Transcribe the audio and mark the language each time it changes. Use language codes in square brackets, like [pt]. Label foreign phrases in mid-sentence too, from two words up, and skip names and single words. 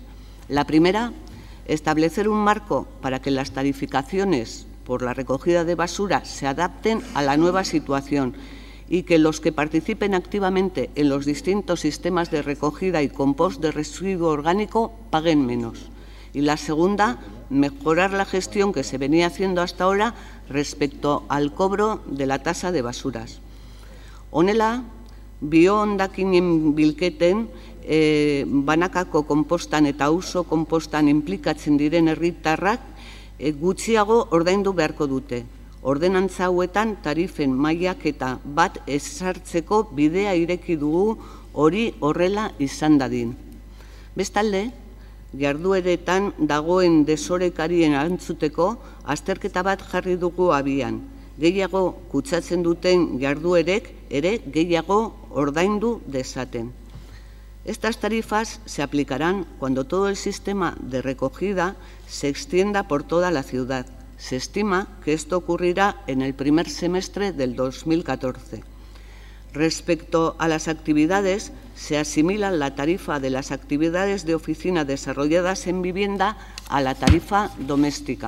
[es] La primera, establecer un marco para que las tarificaciones por la recogida de basura se adapten a la nueva situación y que los que participen activamente en los distintos sistemas de recogida y compost de residuo orgánico paguen menos. Y la segunda, mejorar la gestión que se venía haciendo hasta ahora respecto al cobro de la tasa de basuras. [eu] Honela, bio hondakinen bilketen, banakako konpostan eta auzo konpostan inplikatzen diren herritarrak gutxiago ordaindu beharko dute. Ordenantza hauetan tarifen mailaketa bat ezartzeko bidea ireki dugu, hori horrela izan dadin. Bestalde, jardueretan dagoen desorekarien erantzuteko azterketa bat jarri dugu abian. Gehiago kutsatzen duten jarduerek ere gehiago ordaindu dezaten. [es] Estas tarifas se aplicarán cuando todo el sistema de recogida se extienda por toda la ciudad. Se estima que esto ocurrirá en el primer semestre del 2014. Respecto a las actividades, se asimila la tarifa de las actividades de oficina desarrolladas en vivienda a la tarifa doméstica.